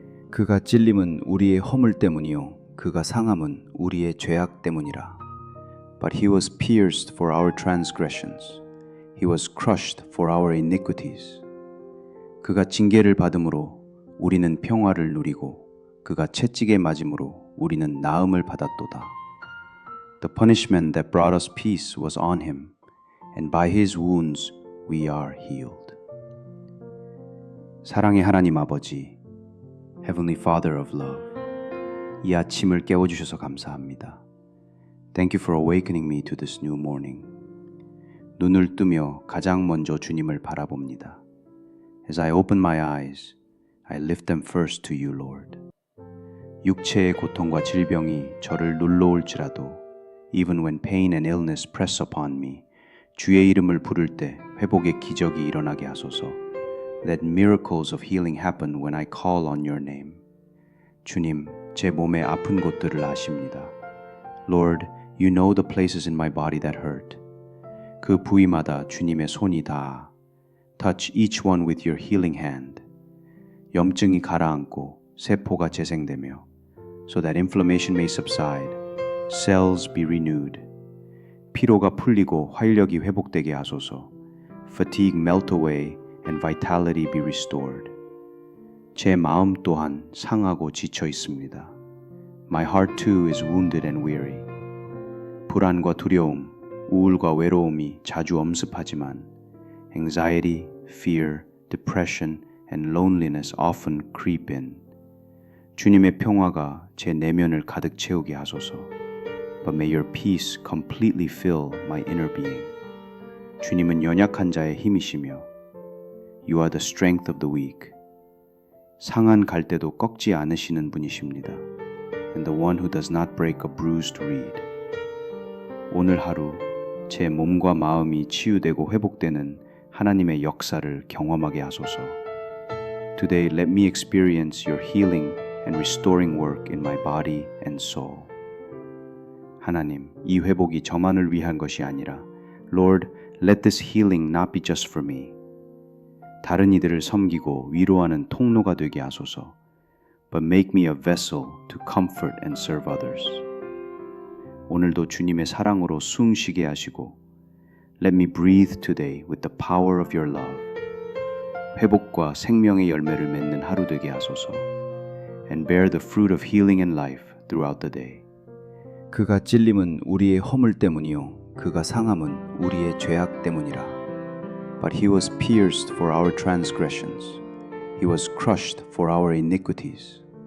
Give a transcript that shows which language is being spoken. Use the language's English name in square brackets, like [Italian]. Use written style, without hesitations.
[Korean] 그가 찔림은 우리의 허물 때문이요 그가 상함은 우리의 죄악 때문이라. [English] But he was pierced for our transgressions. He was crushed for our iniquities. [Korean] 그가 징계를 받음으로 우리는 평화를 누리고 그가 채찍에 맞음으로 우리는 나음을 받았도다. [English] The punishment that brought us peace was on him, and by his wounds we are healed. [Korean] 사랑의 하나님 아버지, [English] Heavenly Father of Love, [Korean] 이 아침을 깨워주셔서 감사합니다. [English] Thank you for awakening me to this new morning. [Korean] 눈을 뜨며 가장 먼저 주님을 바라봅니다. [English] As I open my eyes, I lift them first to you, Lord. [Korean] 육체의 고통과 질병이 저를 눌러올지라도 [English] even when pain and illness press upon me, [Korean] 주의 이름을 부를 때 회복의 기적이 일어나게 하소서. [English] Let miracles of healing happen when I call on your name. [Korean] 주님, 제 몸의 아픈 곳들을 아십니다. [English] Lord, you know the places in my body that hurt. [Korean] 그 부위마다 주님의 손이 닿아. [English] Touch each one with your healing hand. [Korean] 염증이 가라앉고 세포가 재생되며 [English] so that inflammation may subside, cells be renewed. [Korean] 피로가 풀리고 활력이 회복되게 하소서. [English] Fatigue melt away and vitality be restored. [Korean] 제 마음 또한 상하고 지쳐 있습니다. [English] My heart too is wounded and weary. [Korean] 불안과 두려움, 우울과 외로움이 자주 엄습하지만 [English] anxiety, fear, depression, and loneliness often creep in. [Korean] 주님의 평화가 제 내면을 가득 채우게 하소서. [English] But may your peace completely fill my inner being. [Korean] 주님은 연약한 자의 힘이시며 [English] You are the strength of the weak. [Korean] 상한 갈대도 꺾지 않으시는 분이십니다. [English] And the one who does not break a bruised reed. [Korean] 오늘 하루 제 몸과 마음이 치유되고 회복되는 하나님의 역사를 경험하게 하소서. [English] Today let me experience your healing and restoring work in my body and soul. [Korean] 하나님, 이 회복이 저만을 위한 것이 아니라 [English] Lord, let this healing not be just for me. [Korean] 다른 이들을 섬기고 위로하는 통로가 되게 하소서. [English] But make me a vessel to comfort and serve others. [Korean] 오늘도 주님의 사랑으로 숨 쉬게 하시고 [English] Let me breathe today with the power of your love. [Korean] 회복과 생명의 열매를 맺는 하루 되게 하소서. [English] And bear the fruit of healing and life throughout the day. [Korean] 그가 찔림은 우리의 허물 때문이요 그가 상함은 우리의 죄악 때문이라. [English] But he was pierced for our transgressions. He was crushed for our iniquities.